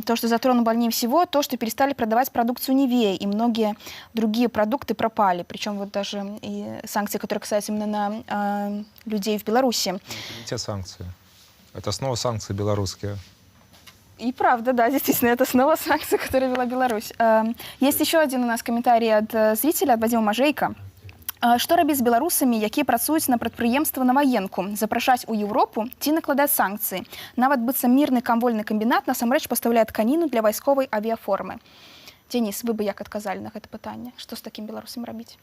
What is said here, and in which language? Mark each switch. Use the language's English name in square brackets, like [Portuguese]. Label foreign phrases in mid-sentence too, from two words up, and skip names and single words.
[Russian] То, что затронуло больнее всего, то, что перестали продавать продукцию Нивея, и многие другие продукты пропали. Причем вот даже и санкции, которые касаются именно на людей в Беларуси. Это не те санкции. Это снова санкции белорусские. И правда, да, действительно, это снова санкции, которые вела Беларусь. Есть еще один у нас комментарий от зрителя, от Вадима Мажейка. [Belarusian] Што рабіць з беларусамі, якія працуюць на прадпрыемства на ваенку, запрашаць у Еўропу ці накладаць санкцыі? Нават быццам мірны камвольны камбінат насамрэч пастаўляе тканіну для вайсковай авіяформы. Денис, вы бы як адказалі на гэта пытанне? Што з такім беларусам рабіць?